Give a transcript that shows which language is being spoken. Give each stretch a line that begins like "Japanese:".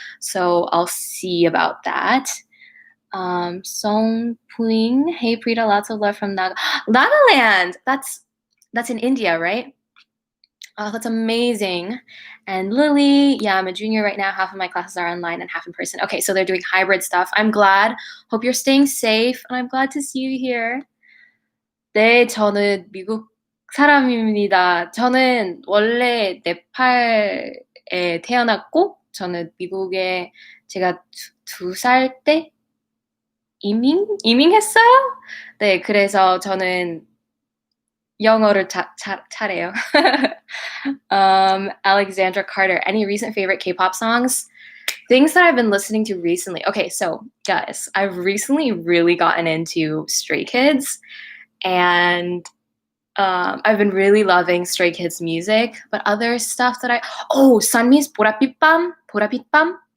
English: So I'll see about that. Song Puing, hey Prita, lots of love from Nagaland. That's in India, right? Oh, that's amazing. And Lily, yeah, I'm a junior right now. Half of my classes are online and half in person. Okay, so they're doing hybrid stuff. I'm glad. Hope you're staying safe, and I'm glad to see you here.
Korean: 네, 저는 미국 사람입니다. 저는 원래 네팔에 태어났고, 저는 미국에 제가 두 살 때 이민했어요? 네, 그래서 저는 영어를 잘해요.
English: Alexandra Carter, any recent favorite K-pop songs? Things that I've been listening to recently. Okay, so guys, I've recently really gotten into Stray Kids, and I've been really loving Stray Kids music. But other stuff that Sunmi's 보랏빛밤.